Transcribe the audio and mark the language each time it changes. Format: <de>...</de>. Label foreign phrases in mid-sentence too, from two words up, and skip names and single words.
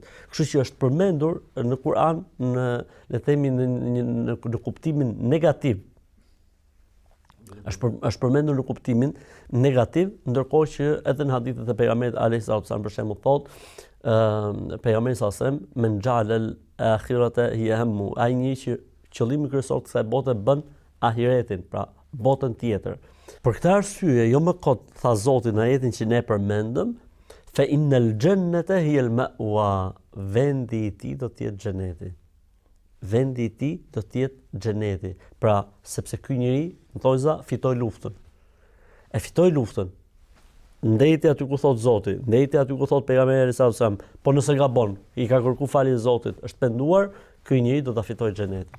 <sq>Kështu që është përmendur në Kur'an në, le të themi, në kuptimin negativ. Është përmendur në kuptimin negativ, ndërkohë që edhe në hadithet e pejgamberit</sq> <ar>عليه السلام</ar> <sq>për shembull thotë pejgamberi</sq> <ar>صلى الله عليه وسلم من جعل الآخرة هي همه.</ar> <sq>Ai një që qëllimi kryesor të kësaj bote bën ahiretin, pra botën tjetër. Për këtë arsye, jo më kot tha Zoti në ajetin që ne përmendëm,</sq> <ar>فإن الجنة هي المأوى.</ar> <sq>Vendi I tij do të jetë xheneti. Vendi I tij do të jetë xheneti. Pra, sepse ky njeri, në thojza, fitoi luftën. e fitoi luftën. Ndeti aty ku thot Zoti, ndeti aty ku thot pejgamberi</sq> <ar>صلى الله عليه وسلم,</ar> <sq>po nëse gabon, i ka kërku falje Zotit, është penduar, ky njeri do ta fitojë xhenetin.</sq>